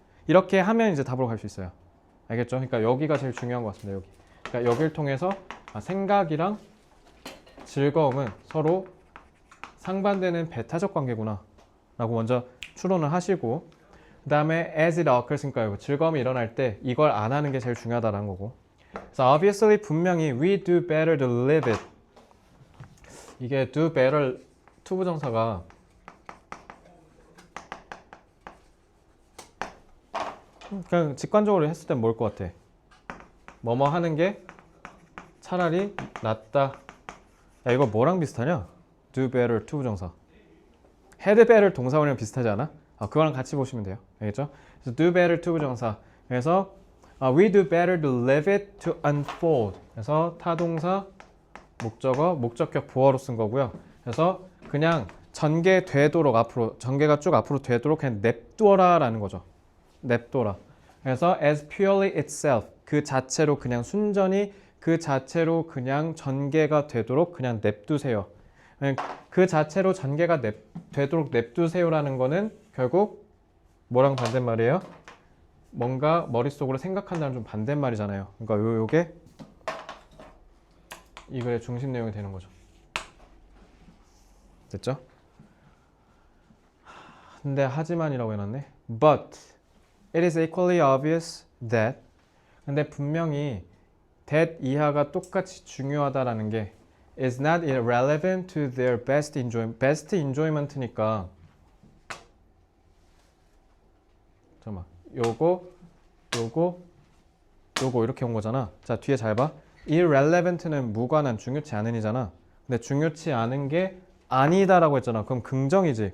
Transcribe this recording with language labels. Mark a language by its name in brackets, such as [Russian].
[Korean] 이렇게 하면 이제 답으로 갈 수 있어요. 알겠죠? 그러니까 여기가 제일 중요한 것 같습니다. 여기. 그러니까 여기를 통해서 생각이랑 즐거움은 서로 상반되는 배타적 관계구나 라고 먼저 추론을 하시고, 그 다음에 [English] as it occurs, [Korean] 그러니까 즐거움이 일어날 때 이걸 안 하는 게 제일 중요하다는 거고. [English] 그래서 obviously 분명히 we do better to live it. [Korean] 이게 do better 투부정사가 그냥 직관적으로 했을 땐 뭘 것 같아? 뭐뭐 하는 게 차라리 낫다. 야, 이거 뭐랑 비슷하냐? do better 투부정사. had better 동사원이랑 비슷하지 않아? 그거랑 같이 보시면 돼요. 알겠죠? 그래서 do better 투부정사. [English] 그래서 we do better to live it to unfold. [Korean] 그래서 타동사, 목적어, 목적격 보어로 쓴 거고요. 그래서 그냥 전개되도록 앞으로, 전개가 쭉 앞으로 되도록 그냥 냅둬라라는 거죠. 냅둬라. 그래서 [English] as purely itself, [Korean] 그 자체로 그냥 순전히 그 자체로 그냥 전개가 되도록 그냥 냅두세요. 그 자체로 전개가 되도록 냅두세요라는 거는 결국 뭐랑 반대말이에요? 뭔가 머릿속으로 생각한다는 좀 반대말이잖아요. 그러니까 요게 이 글의 중심 내용이 되는 거죠. 됐죠? 근데 하지만이라고 해놨네. [English] But it is equally obvious that [Korean] 근데 분명히 that 이하가 똑같이 중요하다라는 게 [English] is not irrelevant to their best enjoyment. [Korean] best enjoyment니까 잠깐만 요거 이렇게 온 거잖아. 자 뒤에 잘 봐. irrelevant는 무관한 중요치 않은이잖아. 근데 중요치 않은 게 아니다라고 했잖아. 그럼 긍정이지.